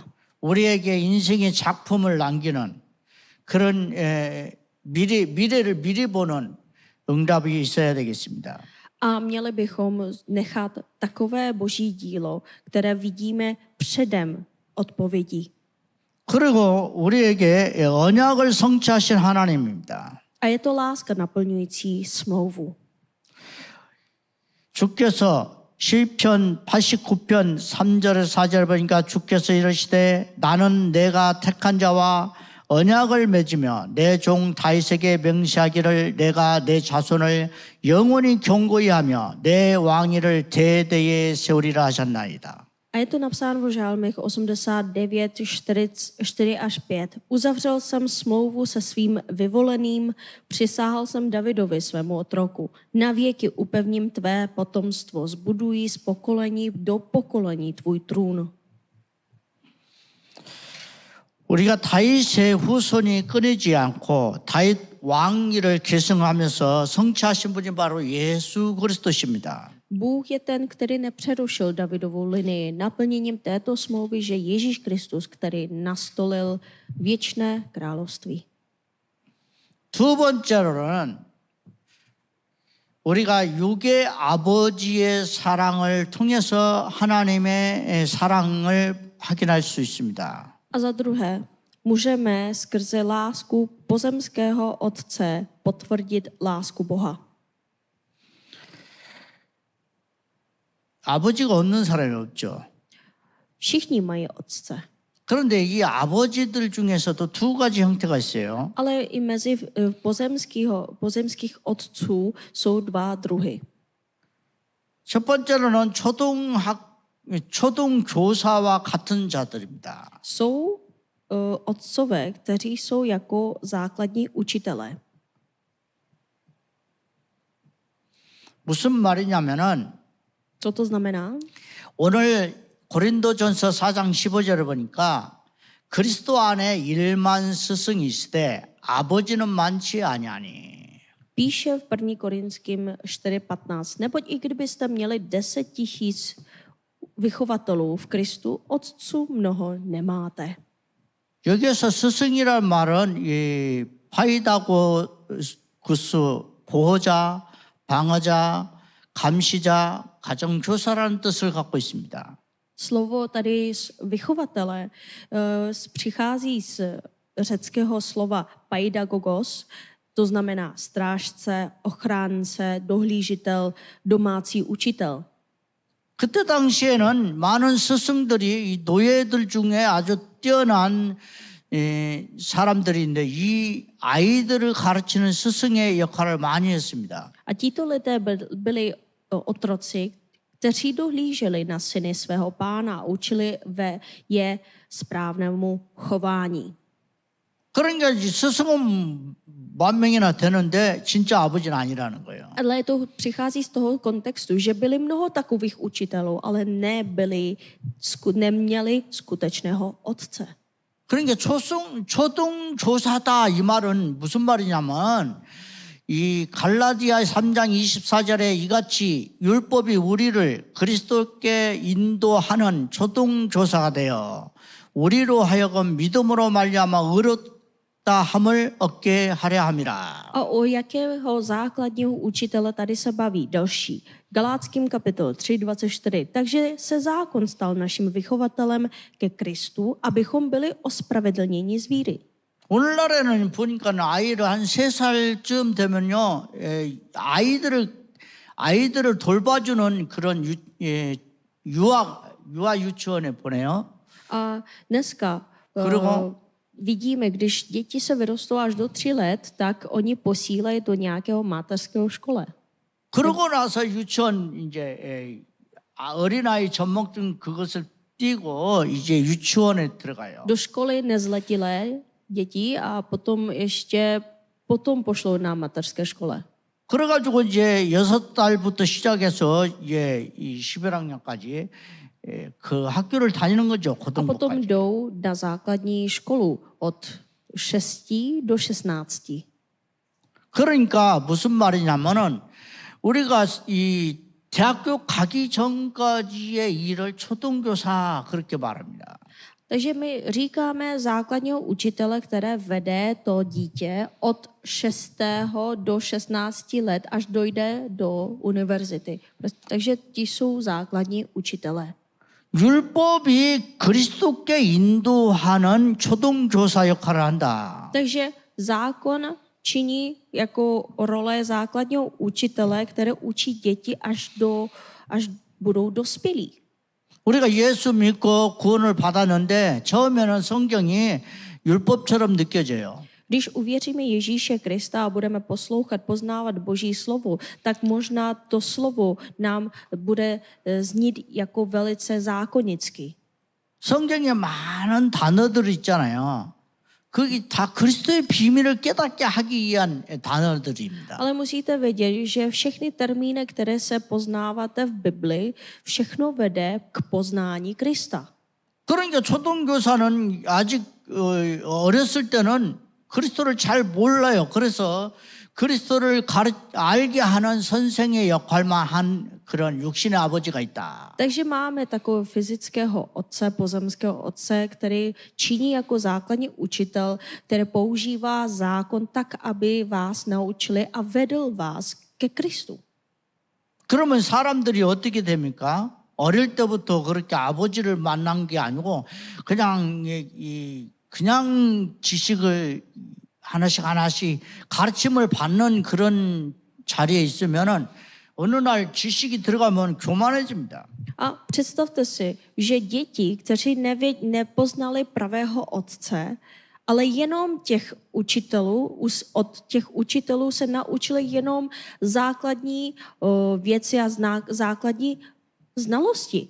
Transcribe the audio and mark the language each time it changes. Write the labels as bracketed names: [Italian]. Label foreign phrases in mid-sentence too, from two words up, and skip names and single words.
[Korean] 우리에게 인생의 작품을 남기는 그런 미래를 미리 보는 응답이 있어야 되겠습니다. [Czech] A měli bychom nechat takové boží dílo, které vidíme předem odpovědí. [Korean] 그리고 우리에게 언약을 성취하신 하나님입니다. [Czech] A je to láska naplňující smlouvu. [Korean] 주께서 시편 89편 3절에서 4절 보니까 주께서 이르시되 나는 내가 택한 자와 언약을 맺으며 내 종 다윗에게 명시하기를 내가 내 자손을 영원히 경고히 하며 내 왕위를 대대에 세우리라 하셨나이다. [Czech] A je to napsáno v Žálmech 89, 4 až 5. Uzavřel jsem smlouvu se svým vyvoleným, přisáhal jsem Davidovi svému otroku. Navěky upevním tvé potomstvo, zbudují z pokolení do pokolení tvůj trůn. [Korean] 우리가 다윗의 후손이 끊이지 않고 다윗 왕위를 계승하면서 성취하신 분이 바로 예수 그리스도십니다. [Czech] Bůh je ten, který nepřerušil Davidovou linii naplněním této smlouvy, že Ježíš Kristus, který nastolil věčné království. [Korean] 두 번째로는 우리가 육의 아버지의 사랑을 통해서 하나님의 사랑을 확인할 수 있습니다. [Czech] A za druhé, můžeme skrze lásku pozemského Otce potvrdit lásku Boha. [Korean] 아버지가 없는 사람이 없죠. [Czech] Všichni mají otce, [Korean] 그런데 이 아버지들 중에서도 두 가지 형태가 있어요. [Czech] ale i mezi pozemských otců jsou dva druhy. [Korean] 첫 번째로는 초등교사와 같은 자들입니다. [Czech] Jsou otcové, kteří jsou jako základní učitelé. [Korean] 무슨 말이냐면은 [Czech] Co to znamená? [Korean] 오늘 고린도전서 4장 15절을 보니까 그리스도 안에 1만 스승이 있으되 아버지는 많지 아니하니. [Czech] Píše v 1. Korinským 4.15. Neboť i kdybyste měli 10 000 vychovatelů v Kristu, otců mnoho nemáte. [Korean] 여기에서 스승이란 말은 이 파이다고구스 보호자, 방어자, 감시자, 가정교사라는 뜻을 갖고 있습니다. [Czech] Slovo tady vychovatele přichází z řeckého slova paidagogos, to znamená strážce, ochránce, dohlížitel, domácí učitel. [Korean] 그때 당시에는 많은 스승들이 이 노예들 중에 아주 뛰어난 사람들인데 이 아이들을 가르치는 스승의 역할을 많이 했습니다. [Czech] A tito lidé byli otroci, kteří dohlíželi na syny svého pána a učili je správnému chování. [Korean] 그러니까 이 스승은 10,000명이나 되는데 진짜 아버지는 아니라는 거예요. [Czech] Ale to přichází z toho kontextu, že byli mnoho takových učitelů, ale neměli skutečného otce. [Korean] 그러니까 초등교사다 이 말은 무슨 말이냐면 이 갈라디아 3장 24절에 이같이 율법이 우리를 그리스도께 인도하는 초등교사가 되어 우리로 하여금 믿음으로 말미암아 의롭다 함을 얻게 하려 함이라. [Czech] A o jakého základního učitele tady se baví? Další. Galáckým kapitol 3.24. Takže se zákon stal naším vychovatelem ke Kristu, abychom byli ospravedlněni z víry. [Korean] 오늘날에는 보니까 아이를 한 3살쯤 되면요, 아이들을 돌봐주는 그런 유아 유치원에 보내요. [Czech] A dneska [Korean] 그리고 [Czech] vidíme, když děti se vyrostou až do 3 let, tak oni posílají do nějakého mateřského škole. [Korean] 그러고 나서 유치원 이제 어린아이 전문증 그것을 띄고 이제 유치원에 들어가요. [Czech] Do školy nezletilé děti a potom pošlou na mateřské škole. [Korean] 그래가지고 이제 6달부터 시작해서 이제 이 11학년까지 그 학교를 다니는 거죠. [Czech] A potom [Korean] 고등부까지. [Czech] jdou na základní školu od 6 do 16. [Korean] 그러니까 무슨 말이냐면은 우리가 이 대학교 가기 전까지의 일을 초등교사 그렇게 말합니다. [Czech] Takže my říkáme základního učitele, které vede to dítě od 6. do 16 let, až dojde do univerzity. Takže ti jsou základní učitelé. [Korean] 율법이 그리스도께 인도하는 초등교사 역할을 한다. [Czech] Takže zákon činí jako role základního učitele, které učí děti až budou dospělí. [Korean] 우리가 예수 믿고 구원을 받았는데 처음에는 성경이 율법처럼 느껴져요. [Czech] Když uvěříme Ježíše Krista a budeme poslouchat, poznávat Boží slovo, tak možná to slovo nám bude znít jako velice zákonicky. [Korean] 성경에 많은 단어들 있잖아요. 그게 다 그리스도의 비밀을 깨닫게 하기 위한 단어들입니다. [Czech] Ale musíte vědět, že všechny termíny, které se poznáváte v Bibli, všechno vede k poznání Krista. [Korean] 그러니까 초등교사는 아직 어렸을 때는 그리스도를 잘 몰라요. 그래서 그리스도를 알게 하는 선생의 역할만 한 그런 육신의 아버지가 있다. [Czech] Takže máme takového fyzického otce, pozemského otce, který činí jako základní učitel, který používá zákon tak, aby vás naučili a vedl vás ke Kristu. [Korean] 그러면 사람들이 어떻게 됩니까? 어릴 때부터 그렇게 아버지를 만난 게 아니고 그냥 지식을 하나씩 가르침을 받는 그런 자리에 있으면은 어느 날 지식이 들어가면 교만해집니다. [Czech] A představte si, že děti, kteří nepoznali pravého otce Ale jenom těch učitelů, od těch učitelů se naučili jenom základní věci a základní znalosti.